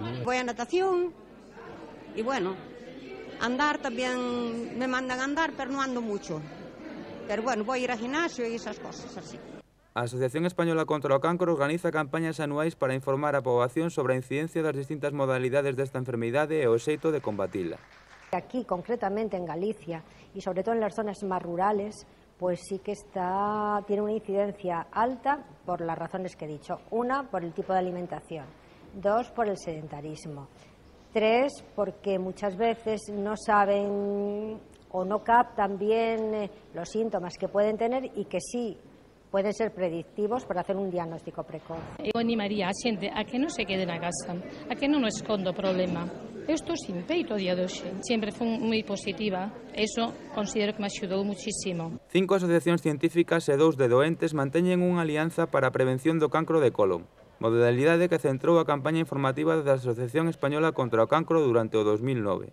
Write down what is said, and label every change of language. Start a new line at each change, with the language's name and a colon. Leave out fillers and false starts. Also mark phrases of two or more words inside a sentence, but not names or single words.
Spanish: Voy a natación
Galician: e, bueno, andar tamén me mandan andar, pero non ando mucho. Pero, bueno,
Spanish: voy a ir
Galician: ao gimnasio e esas cosas así. A Asociación Española contra o Cancro organiza campañas anuais para informar a poboación sobre a incidencia das distintas modalidades desta enfermidade e o xeito de combatila.
Spanish: Aquí, concretamente en Galicia, y sobre todo en las zonas más rurales, pues sí que tiene una incidencia alta por las razones que he dicho. Una, por el tipo de alimentación. Dos, por el sedentarismo. Tres, porque muchas veces no saben o no captan bien los síntomas que pueden tener y que sí pueden ser predictivos para hacer un diagnóstico precoz.
Galician: Eu animaría a xente a que non se quede na casa, a que non esconda o problema, Isto sin peito a día de hoxe. Sempre foi moi positiva. Eso considero que me axudou muchísimo. 5 asociacións científicas e 2 de doentes manteñen unha alianza para a prevención do cancro de colon, modalidade que centrou a campaña informativa da Asociación Española contra o Cancro durante o 2009.